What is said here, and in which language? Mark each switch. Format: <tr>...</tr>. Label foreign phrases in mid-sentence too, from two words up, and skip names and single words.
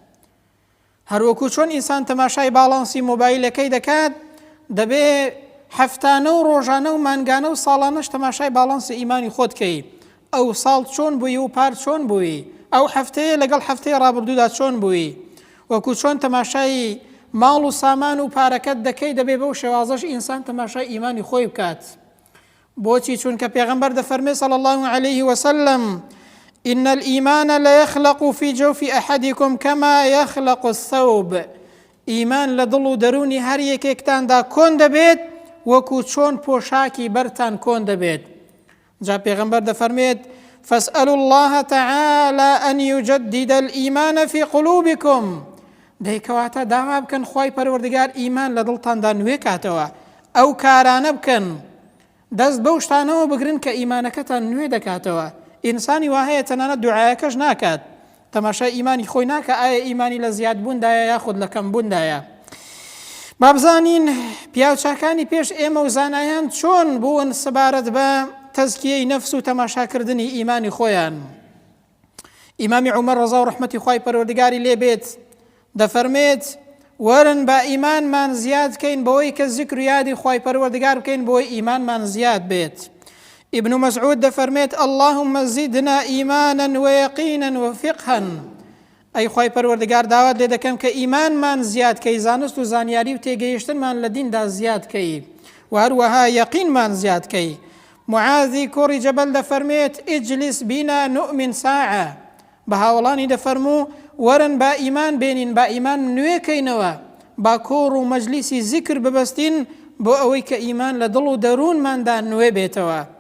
<ckb>هەروەکو چۆن ئینسان تەماشای باڵانسی مۆبایلەکەی دەکات دەبێ هەفتانە و ڕۆژانە و مانگانە و ساڵانەش تەماشای باڵانسی ئیمانی خۆتکەی ئەو ساڵ چۆن بووی و پار چۆن بووی ئەو هەفتەیە لەگەڵ هەفتەی ڕابردوودا چۆن بووی وەکو چۆن تەماشای ماڵ و سامان و پارەکەت دەکەی دەبێ بەو شێوازەش ئینسان تەماشای ئیمانی خۆی بکات. بۆچی چونکە پێغەمبەر دەفەرمێ</ckb> <ar>صلی الله عليه وسلم إن الإيمان لا يخلق في جوف أحدكم كما يخلق الثوب</ar> <ckb>ئیمان لە دڵ و دەرونی هەر یەکێکتاندا کۆن دەبێت وەکو چۆن پۆشاکی بەرتان کۆن دەبێت. جا پێغەمبەر دەفەرمێت</ckb> <ar>فاسألوا الله تعالى أن يجدد الإيمان في قلوبكم</ar> <ckb>دەیکەواتە داوا بکەن خوای پەروەردگار ئیمان لە دڵتاندا نوێ کاتەوە ئەو کارانە بکەن دەست بەو شتانەوە بگرن کە ئیمانەکەتان نوێ دەکاتەوە. ئینسانی وا هەیە تەنانەت دوعایەکەش ناکات تەماشای ئیمانی خۆی ناکە ئایا ئیمانی لە زیادبووندایە یاخود لە کەمبووندایە. با بزانین پیاوچاکانی پێش ئێمە و زانایان چۆن بوون سەبارەت بە تەزکیەی نەفس و تەماشاکردنی ئیمانی خۆیان. ئیمامی عومەر ڕەزا و ڕەحمەتی خوای پەروەردگاری لێ بێت دەفەرمێت وەرن بە ئیمانمان زیاد بکەین بەوەی کە زیکر و یادی خوای پەروەردگار بکەین بۆی ئیمانمان زیاد بێت. ابن مسعود دەفەرمێت</ckb> <ar>اللهم زدنا إيمانا ويقينا وفقها</ar> <ckb>ئەی خوای پەروەردگار داوات لێ دەکەم کە ئیمانمان زیاد کەی زانست و زانیاری و تێگەیشتنمان لە دیندا زیاد کەی و هەروەها یەقینمان زیاد کەی. معاذی کوڕی جەبەل دەفەرمێت</ckb> <ar>ئیجلیس بینا نؤمن ساعە</ar> <ckb>بە هاوڵانی دەفەرموو وەرن با ئیمان بێنین با ئیمان نوێکەینەوە با کۆڕ و مەجلیسی زیکر ببەستین بۆ ئەوەی کە ئیمان لە دڵ و دەروونماندا نوێ بێتەوە.</ckb>